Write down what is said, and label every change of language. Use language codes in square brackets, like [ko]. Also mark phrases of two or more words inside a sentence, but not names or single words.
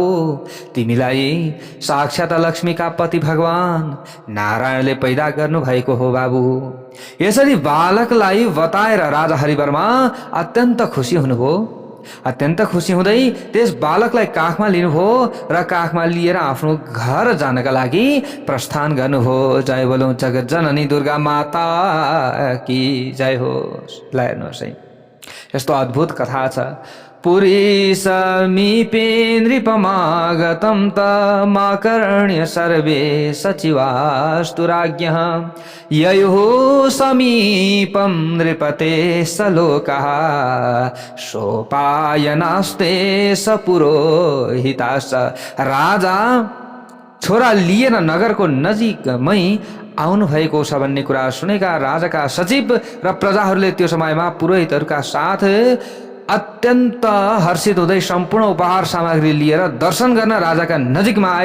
[ne] तिमीलाई साक्षात लक्ष्मीका पति भगवान नारायणले पैदा गर्नु भएको हो बाबु। यसरी बालकलाई बताएर राजा हरिवर्मा अत्यन्त खुसी हुनुभयो। अत्यन्त खुसी हुँदै त्यस बालकलाई काखमा लिनुभयो र काखमा लिएर आफ्नो घर जानका लागि प्रस्थान गर्नुभयो। जय बोलौँ जगत जननी दुर्गा माता [hi] की जय [ne] होस्। ल हेर्नुहोस् है, यस्तो अद्भुत कथा छ। [sa] पुरी समीपे नृपमागतं तमाकर्ण्य सर्वे सचिवास्तु राज्ञः ययुः समीपं नृपते सलोकः सोपायनास्ते स पुरोहिताश्च। [ne] राजा छोरा लिएर नगरको नजिकमै आउनु भएको छ भन्ने कुरा सुनेका राजाका सचिव र प्रजाहरूले त्यो समयमा पुरोहितहरूका साथ अत्यन्त हर्षित हुँदै सम्पूर्ण उपहार सामग्री लिएर दर्शन गर्न राजाका नजिकमा आए।